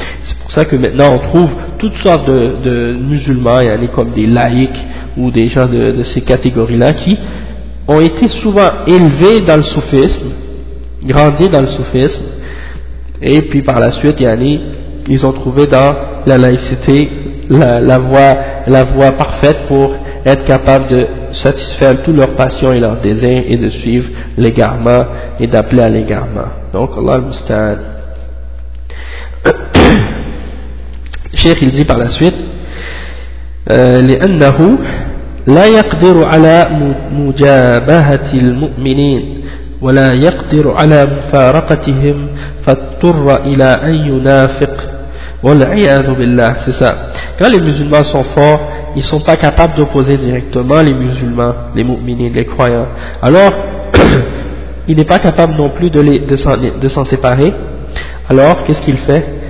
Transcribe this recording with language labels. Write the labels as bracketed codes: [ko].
[fr] C'est pour ça que maintenant on trouve toutes sortes de musulmans, comme des laïcs, ou des gens de ces catégories-là, qui ont été souvent élevés dans le soufisme, grandis dans le soufisme, et puis par la suite, ils ont trouvé dans la laïcité la voie parfaite pour être capable de satisfaire toutes leurs passions et leurs désirs, et de suivre l'égarement et d'appeler à l'égarement. Donc Allah al-Musta'an. Cheikh, il dit par la suite, [ar] لأنه لا يقدر على مجابهة المؤمنين ولا يقدر على مفارقتهم فاضطر إلى أن ينافق والعياذ بالله. [fr] C'est ça. Quand les musulmans sont forts, ils sont pas capables d'opposer directement les musulmans, les mu'minines, les croyants. Alors, il n'est pas capable non plus de s'en séparer. Alors, qu'est-ce qu'il fait?